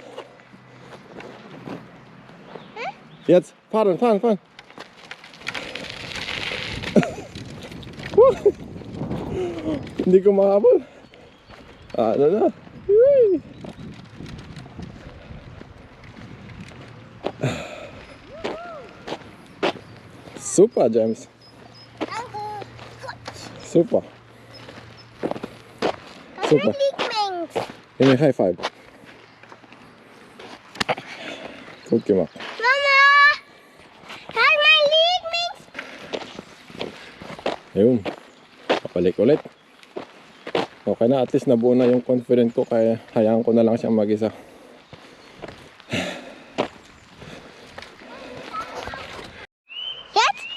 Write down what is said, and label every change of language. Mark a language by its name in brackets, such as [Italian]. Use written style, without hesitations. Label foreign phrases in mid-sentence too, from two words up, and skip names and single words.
[German] Jetzt fahren. [Filipino] Hindi ko mahabol. Ano na? Super, James. Super. Super. [English] Give me a high five. [German] Gut gemacht. Mama! Halt mein Lieblings! [Filipino] Ayun. Kapalik ulit. Okay na, at least nabuo na yung confident ko kaya hayaan ko na lang siyang mag-isa. [German] Jetzt?